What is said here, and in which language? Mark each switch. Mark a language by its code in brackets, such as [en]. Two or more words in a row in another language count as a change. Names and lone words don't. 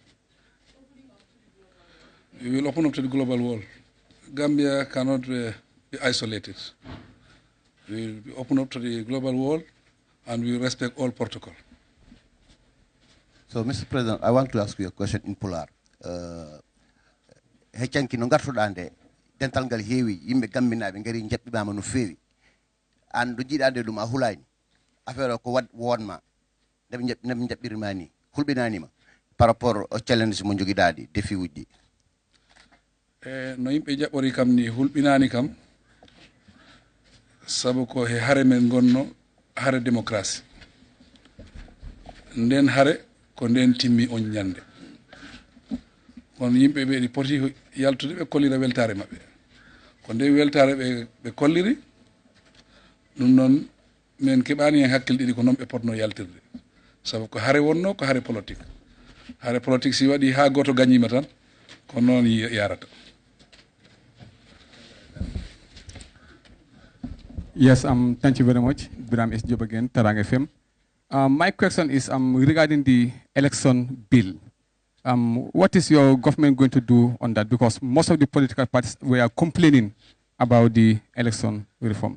[en] We will open up to the global world. Gambia cannot be isolated. We will open up to the global world and we respect all protocol. So, Mr. President, I want to ask you a question in Polar. [ff] Hechanki no gartudande dental ngal heewi yimɓe gambinaaɓe ngari jaɓɓimaama no feewi an ɗo jiiɗaade ɗum a hulaani affaire o ko wonma ndeɓe jaɓɓirma ni hulɓinaanima [fr] par rapport au challenge [ff] mo jogiɗaaɗi défi uji ɗi no yimɓe jaɓɓori kam ni hulɓinaani kam sabu ko he hare men gonno hare démocratie nden hare ko nden timmi on ñande kono yimɓe ɓe ɗi poti yaltude ɓe kollira weltare maɓɓe ko nde weltare ɓe kolliri ɗum noon min keɓani hen hakkille ɗiɗi ko noon ɓe potno yaltirde sabu ko hare wonno ko hare politique si waɗi ha goto gañima tan ko noon yarata. [en] Yes, thank you very much. Biram S. Job again, Tarang FM. My question is regarding the election bill. What is your government going to do on that? Because most of the political parties were complaining about the election reform.